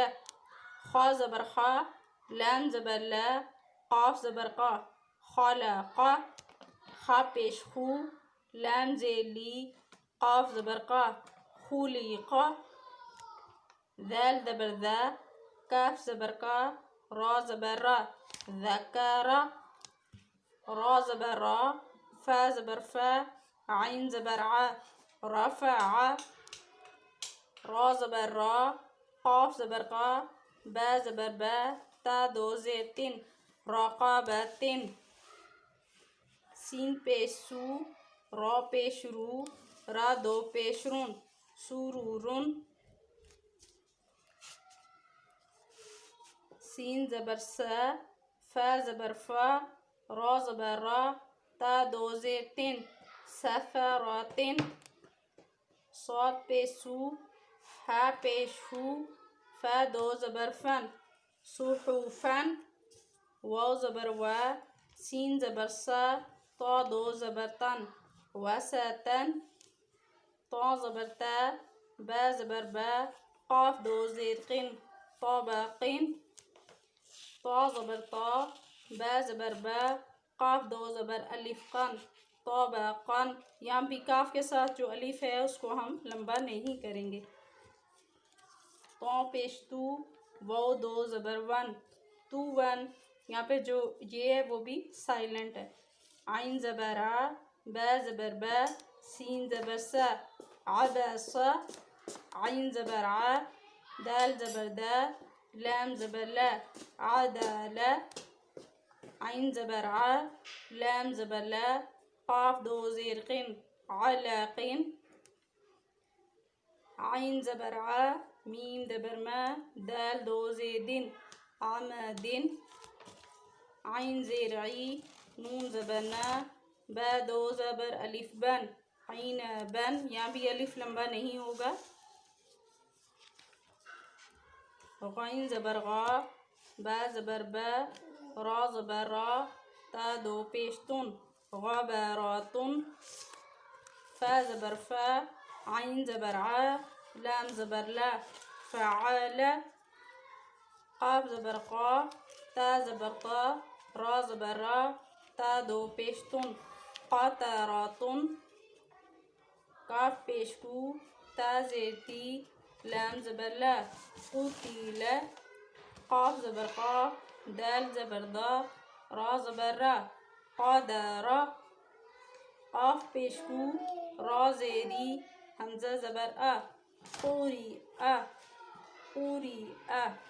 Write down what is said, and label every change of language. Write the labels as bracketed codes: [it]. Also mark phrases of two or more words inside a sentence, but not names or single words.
[ur] خا زبر خا، لام زبر لا، قاف زبر قا، خلق۔ خا پیش خو، لام زیر لی، قاف زبر قا، خلق۔ ذال زبر ذا، کاف زبر کا، را زبر را، ذکر۔ را زبر را، فا زبر فا، عین زبر ع، رفع۔ را زبر را، قاف زبر قا، با زبر با، تا دو زیر تن، رقابتن۔ سین پیش سو، را پیش رو، را دو پیش رون، سرورن۔ سین زبر سا، فا زبر فا، را زبر را، تا دو زیر تن، سفراتن۔ صاد پیش سو، ہا پیش ہو، فا دو زبر فن، صحفن۔ واو زبر وا، سین زبر سا، تا دو زبر تن، وسطن۔ تا زبر تا، با زبر با، قاف دو زیر قن، طبقن۔ تا زبر تا، با زبر با، قاف دو زبر الف قن، طبقن۔ یہاں بھی کاف کے ساتھ جو الف ہے اس کو ہم لمبا نہیں کریں گے۔ تو پیش تو، واو دو زبر ون، تو ون۔ یہاں پہ جو یہ ہے وہ بھی سائلنٹ ہے۔ عین زبر ع، با زبر با، سین زبر سا، عبس۔ عین زبر ع، دال زبر دا، لام زبر لا، عدل۔ عین زبر ع، لام زبر لا، قاف دو زیر قن، علقن۔ عین زبر ع، میم زبر ما، دال دو زیدن، عمدن، عین زیر عی، نون زبر نا، با دو زبر الف بن، عین بن، یہاں بھی الف لمبا نہیں ہوگا، غین زبر غا، با زبر با، را زبر را، تا دو پیش تن، غبراتن، فا زبر فا، عین زبر ع، لام زبر لا، فعال، قاف زبر قا، تا زبر طا، را زبر را، تا دو پیش تن، قاطراتن، کاف پیش کو، تا زیر تی، لام زبر لا، قتیل، قاف زبر قا، دال زبر دا، را زبر را، قادر، قاف پیش کو، را زیری، حمزہ زبر ا، قوری ا، قوری ا۔